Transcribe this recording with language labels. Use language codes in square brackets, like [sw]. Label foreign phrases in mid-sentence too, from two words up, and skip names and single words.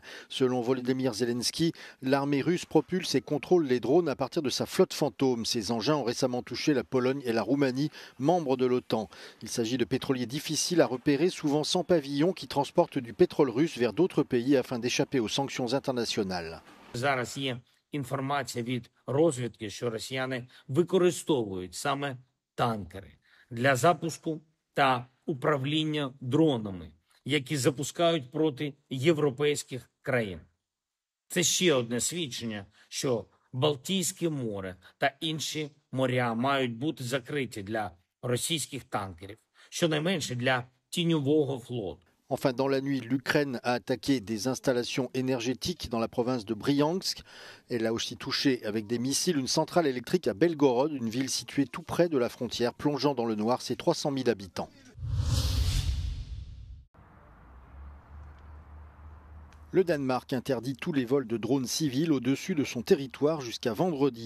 [fr] Selon Volodymyr Zelensky, l'armée russe propulse et contrôle les drones à partir de sa flotte fantôme. Ces engins ont récemment touché la Pologne et la Roumanie, membres de l'OTAN. Il s'agit de pétroliers difficiles à repérer, souvent sans pavillon, qui transportent du pétrole russe vers d'autres pays afin d'échapper aux sanctions internationales. [uk] Зараз є інформація від розвідки, що росіяни використовують саме танкери для запуску та управління дронами, які запускають проти європейських країн. Це ще одне свідчення, що Балтійське море та інші моря мають бути закриті для російських танкерів, щонайменше для тіньового флоту. [fr] Enfin, dans la nuit, l'Ukraine a attaqué des installations énergétiques dans la province de Bryansk. Elle a aussi touché avec des missiles une centrale électrique à Belgorod, une ville située tout près de la frontière, plongeant dans le noir ses 300 000 habitants. Le Danemark interdit tous les vols de drones civils au-dessus de son territoire jusqu'à vendredi.